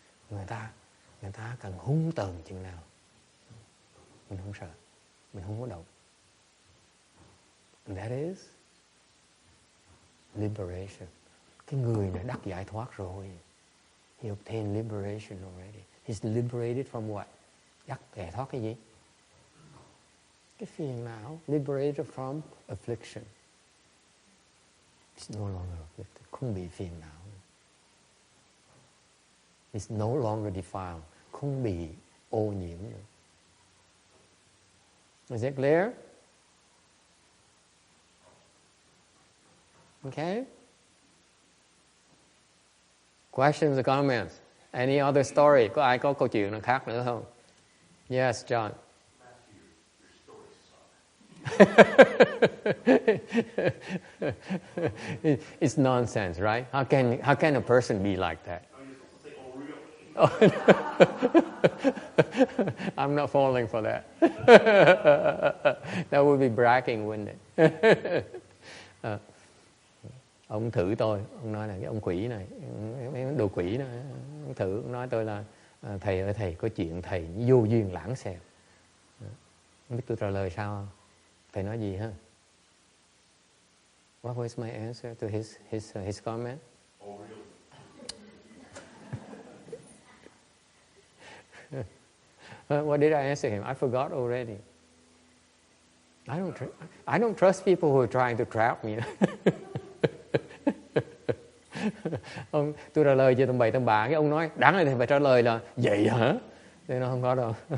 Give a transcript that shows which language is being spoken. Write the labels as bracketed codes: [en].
[vi] Người ta cần hung tợn chừng nào mình không sợ, mình không có động. [en] And that is liberation. [vi] Cái người này đắc giải thoát rồi. [en] He obtained liberation already. He's liberated from what? [vi] Đắc giải thoát cái gì? Cái phiền não. [en] Liberated from affliction. It's no longer afflicted. [vi] Không bị phiền não. [en] It's no longer defiled. [vi] Không bị ô nhiễm nữa. [en] Is it clear? Okay? Questions or comments? Any other story? [vi] Có ai có câu chuyện nào khác nữa không? [en] Yes, John. It's nonsense, right? How can a person be like that? I'm not falling for that. That would be bragging, wouldn't it? [vi] Ông thử tôi, ông nói là cái ông quỷ này, mấy đồ quỷ đó, ông thử, ông nói tôi là thầy ơi thầy, có chuyện thầy vô duyên lãng xẹt. Không biết tôi trả lời sao không? Thầy nói gì ha? [en] What was my answer to his comment? Oh, really? What did I answer him? I forgot already. I don't trust people who are trying to trap me. [vi] Tôi trả lời cho tầm bậy tầm bạ, cái ông nói đáng lẽ thì phải trả lời là vậy hả? Thế nó không có đâu.